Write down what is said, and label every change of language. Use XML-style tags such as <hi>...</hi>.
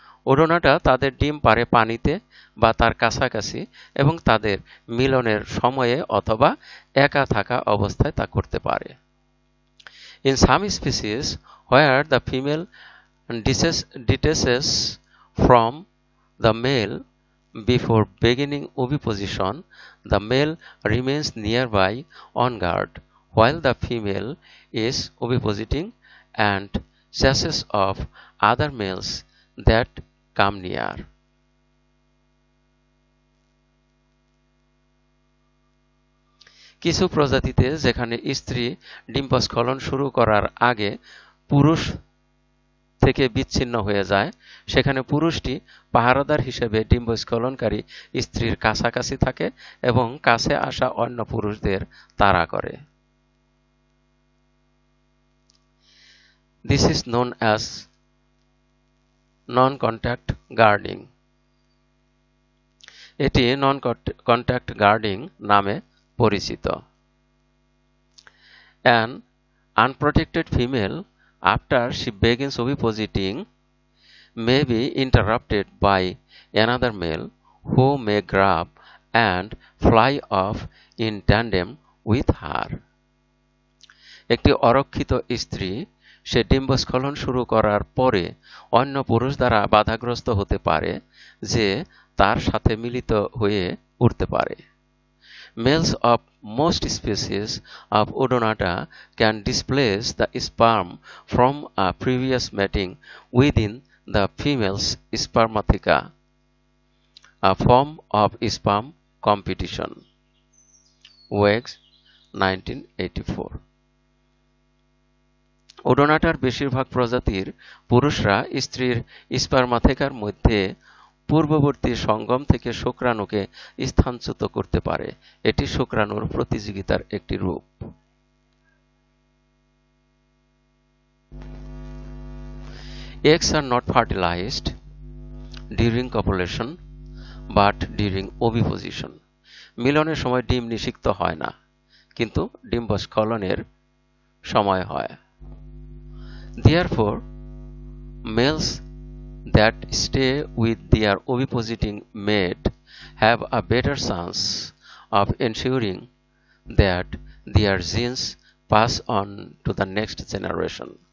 <bn>ওডোনাটা তাদের ডিম পাড়ে পানিতে বা তার কাছাকাছি এবং তাদের মিলনের সময়ে অথবা একা থাকা অবস্থায় তা করতে পারে।</bn> <en>In some species where the female detaches from the male before beginning oviposition, the male remains nearby on guard while the female is ovipositing and chases off other males that come near.</en> <bn>কিছু প্রজাতিতে যেখানে স্ত্রী ডিম্বস্খলন শুরু করার আগে পুরুষ থেকে বিচ্ছিন্ন হয়ে যায়, সেখানে পুরুষটি পাহারাদার হিসেবে ডিম্বস্খলনকারী স্ত্রীর কাছাকাছি থাকে এবং কাছে আসা অন্য পুরুষদের তাড়া করে।</bn> <en>This is known as non-contact guarding.</en> <bn>এটি non-contact guarding নামে পরিচিত।</bn> <en>An unprotected female, after she begins ovipositing, may be interrupted by another male who may grab and fly off in tandem with her.</en> <bn>একটি অরক্ষিত স্ত্রী সে ডিম্বস্খলন শুরু করার পরে অন্য পুরুষ দ্বারা বাধাগ্রস্ত হতে পারে যে তার সাথে মিলিত হয়ে উঠতে পারে।</bn> <en>Males of most species of Odonata can displace the sperm from a previous mating within the female's spermatheca, a form of sperm competition. Wegs, 1984.</en> <bn>ওডোনাটার বেশিরভাগ প্রজাতির পুরুষরা স্ত্রীর স্পার্মাথেকার মধ্যে পূর্ববর্তী সঙ্গম থেকে শুক্রাণুকে স্থানচ্যুত করতে পারে। এটি শুক্রাণুর প্রতিযোগিতার একটি রূপ।</bn> <en>Eggs are not fertilized during copulation but during oviposition.</en> <bn>মিলনের সময় ডিম নিষিক্ত হয় না, কিন্তু ডিম্বস্খলনের সময় হয়।</bn> <en>Therefore, males that stay with their ovipositing mate have a better chance of ensuring that their genes pass on to the next generation.</en>